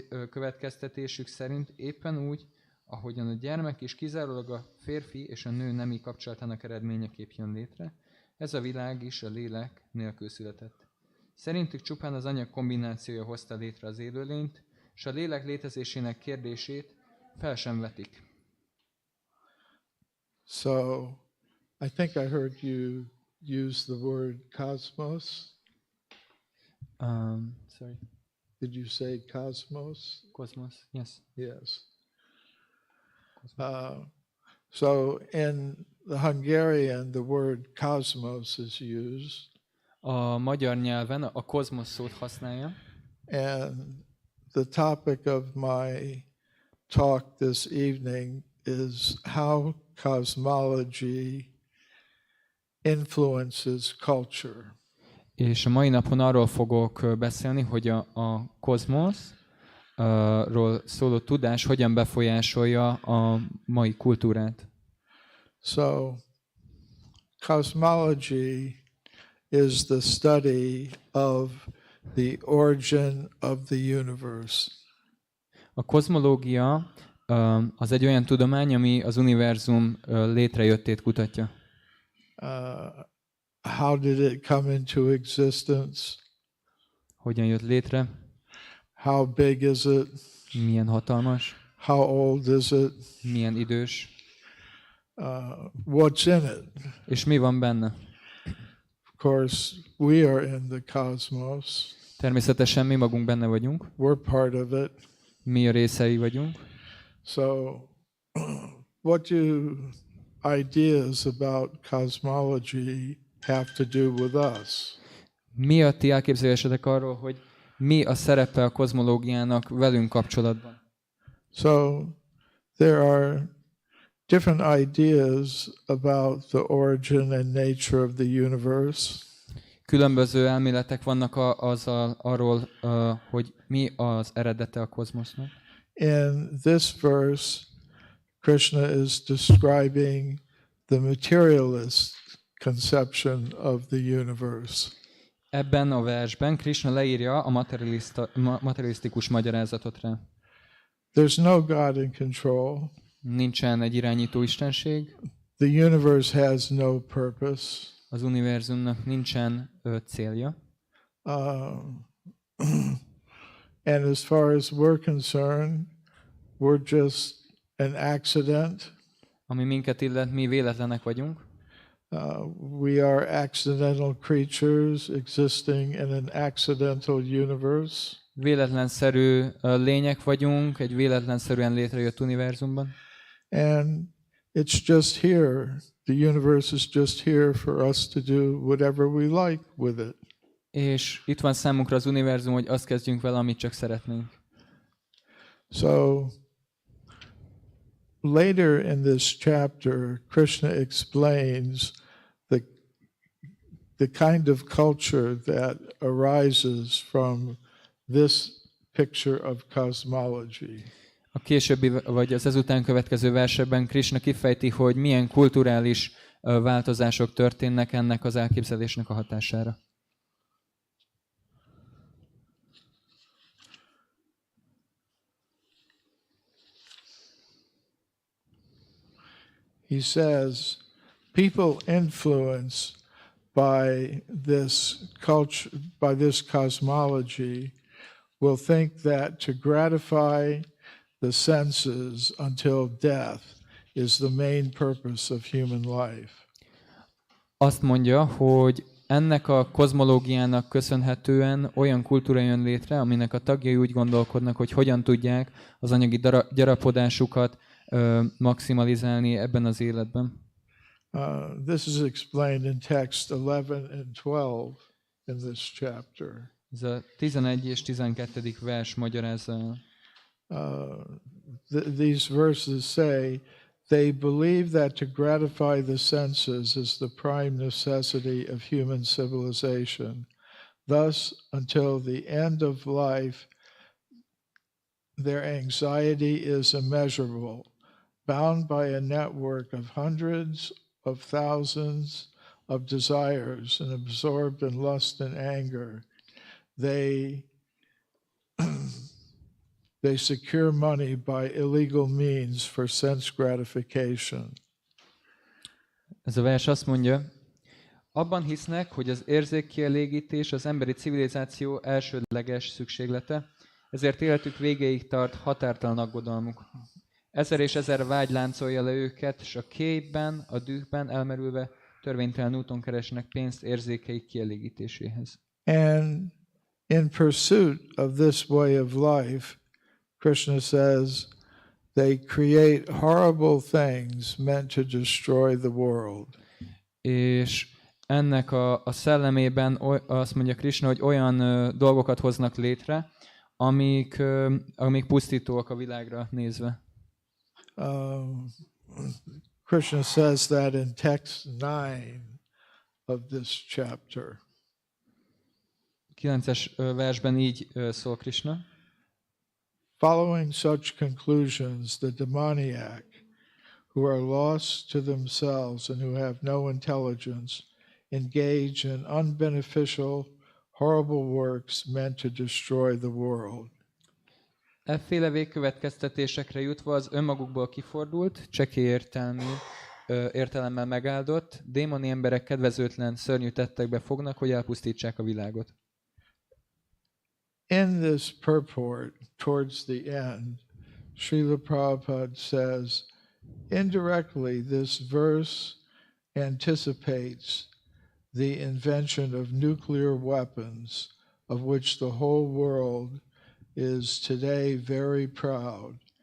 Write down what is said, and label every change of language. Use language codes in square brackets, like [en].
[hu] Következtetésük szerint éppen úgy, ahogyan a gyermek is kizárólag a férfi és a nő nemi kapcsolatának eredményeképp jön létre, ez a világ is a lélek nélkül született. Szerintük csupán az anyag kombinációja hozta létre az élőlényt, és a lélek létezésének kérdését fel sem vetik. [en] So, I think I heard you use the word cosmos. Sorry. Did you say cosmos? Cosmos, yes. Yes. So in the Hungarian, the word cosmos is used. [hu] A magyar nyelven a kozmosz szót használja. [en] And the topic of my talk this evening is how cosmology influences culture. [hu] És a mai napon arról fogok beszélni, hogy a kozmoszról szóló tudás hogyan befolyásolja a mai kultúrát. [en] So, cosmology is the study of the origin of the universe. [hu] A kozmológia az egy olyan tudomány, ami az univerzum létrejöttét kutatja. [en] How did it come into existence? [hu] Hogyan jött létre? [en] How big is it? [hu] Milyen hatalmas? [en] How old is it? [hu] Milyen idős? [en] What's in it? [hu] És mi van benne? [en] Of course, we are in the cosmos. [hu] Természetesen mi magunk benne vagyunk. [en] We're part of it. [hu] Mi a részei vagyunk. [en] So, what do ideas about cosmology have to do with us? [hu] Mi a ti elképzelésetek arról, hogy mi a szerepe a kozmológiának velünk kapcsolatban? [en] So, there are different ideas about the origin and nature of the universe. [hu] Különböző elméletek vannak arról, hogy mi az eredete a kozmosznak. [en] In this verse, Krishna is describing the materialist conception of the universe. [hu] Ebben a versben Krishna leírja a materialisztikus magyarázatot rá. [en] There's no God in control. [hu] Nincsen egy irányító istenség. [en] The universe has no purpose. [hu] Az univerzumnak nincsen célja. [en] And as far as we're concerned, we're just an accident. [hu] Ami minket illet, mi véletlenek vagyunk. [en] We are accidental creatures existing in an accidental universe. [hu] Véletlenszerű lények vagyunk, egy véletlenszerűen létrejött univerzumban. [en] And it's just here. The universe is just here for us to do whatever we like with it. [hu] És itt van számunkra az univerzum, hogy azt kezdjünk vele, amit csak szeretnénk. [en] So, later in this chapter, Krishna explains the kind of culture that arises from this picture of cosmology. [hu] A későbbi, vagy az ezután következő versekben Krishna kifejti, hogy milyen kulturális változások történnek ennek az elképzelésnek a hatására. [en] He says, people influenced by this culture, by this cosmology, will think that to gratify the senses until death is the main purpose of human life. [hu] Azt mondja, hogy ennek a kozmológiának köszönhetően olyan kultúra jön létre, aminek a tagjai úgy gondolkodnak, hogy hogyan tudják az anyagi gyarapodásukat maximalizálni ebben az életben. [en] This is explained in text 11 and 12 in this chapter. [hu] Ez a 11 és 12. vers magyarázza. [en] These verses say, they believe that to gratify the senses is the prime necessity of human civilization. Thus, until the end of life, their anxiety is immeasurable. Bound by a network of hundreds of thousands of desires and absorbed in lust and anger, they secure money by illegal means for sense gratification. [hu] Ez a vers azt mondja, abban hisznek, hogy az érzékkielégítés az emberi civilizáció elsődleges szükséglete, ezért életük végéig tart határtalan aggodalmuk. Ezer és ezer vágy láncolja le őket, és a képben, a dühben elmerülve törvénytelen úton keresnek pénzt érzékeik kielégítéséhez. [en] And in pursuit of this way of life, Krishna says, they create horrible things meant to destroy the world. [hu] És ennek a szellemében azt mondja Krishna, hogy olyan dolgokat hoznak létre, amik pusztítóak a világra nézve. [en] Krishna says that in text 9 of this chapter. [hu] 9-es versben így szól Krishna. [en] Following such conclusions, the demoniac, who are lost to themselves and who have no intelligence, engage in unbeneficial, horrible works meant to destroy the world. [hu] Efféle végkövetkeztetésekre jutva az önmagukból kifordult, csekély értelemmel megáldott, démoni emberek kedvezőtlen, szörnyű tettekbe fognak, hogy elpusztítsák a világot. [en] In this purport, towards the end, Srila Prabhupada says, indirectly this verse anticipates the invention of nuclear weapons, of which the whole world is today very proud.